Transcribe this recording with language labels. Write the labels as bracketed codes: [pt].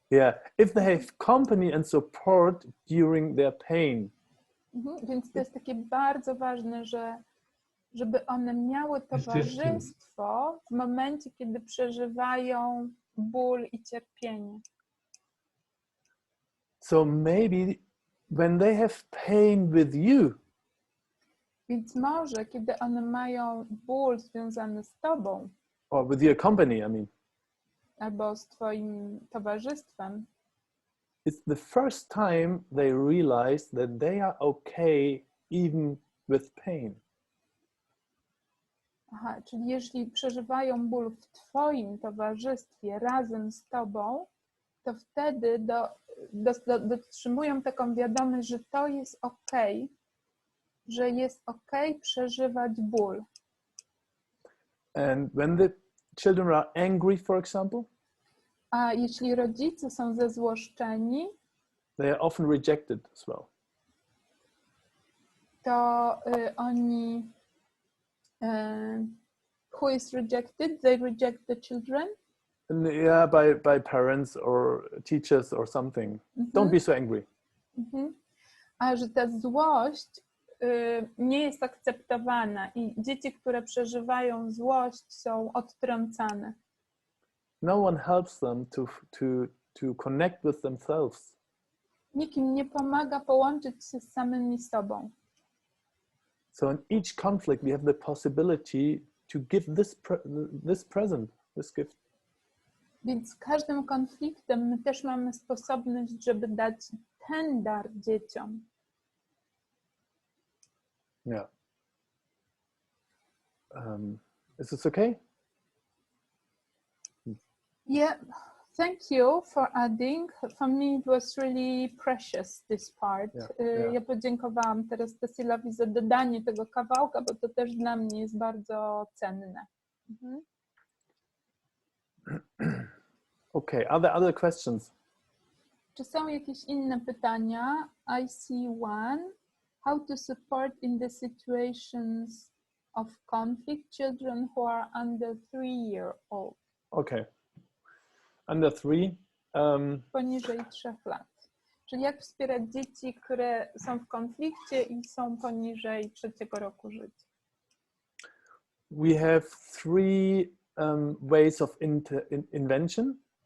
[en] Yeah, if they have company and support during their pain. [pl] Więc to jest takie bardzo ważne, żeby one miały towarzystwo w momencie, kiedy przeżywają ból i cierpienie. [en] So maybe when they have pain with you. [pl] Więc może, kiedy one mają ból związany z tobą. [en] Or with your company, I mean. [pl] albo z twoim towarzystwem, [en] it's the first time they realize that they are okay even with pain. [pl] Aha, czyli jeśli przeżywają ból w twoim towarzystwie razem z tobą, to wtedy dotrzymują taką wiadomość, że to jest okej, że jest okej przeżywać ból. [en] And when the children are angry, for example, [pl] A jeśli rodzice są zezłoszczeni, [en] they are often rejected as well. [pl] to oni [en] who is rejected? They reject the children? And yeah, by parents or teachers or something. Don't be so angry. [pl] A że ta złość nie jest akceptowana i dzieci, które przeżywają złość, są odtrącane. [en] No one helps them to connect with themselves. [pl] Nikt im nie pomaga połączyć się z samymi sobą. [en] So in each conflict, we have the possibility to give this present, this gift. [pl] Więc z każdym konfliktem my też mamy sposobność, żeby dać ten dar dzieciom. [en] Yeah. Is this okay? Yeah, thank you for adding. For me it was really precious, this part. Yeah. [pl] Ja podziękowałam teraz Tassilowi za dodanie tego kawałka, bo to też dla mnie jest bardzo cenne. [en] Okay, are there other questions? [pl] Czy są jakieś inne pytania? [en] I see one. How to support in the situations of conflict children who are under 3-year-old? Okay. Under 3. [pl] Poniżej 3 lat. Czyli jak wspierać dzieci, które są w konflikcie i są poniżej 3 roku życia? [en] We have 3 ways of intervention.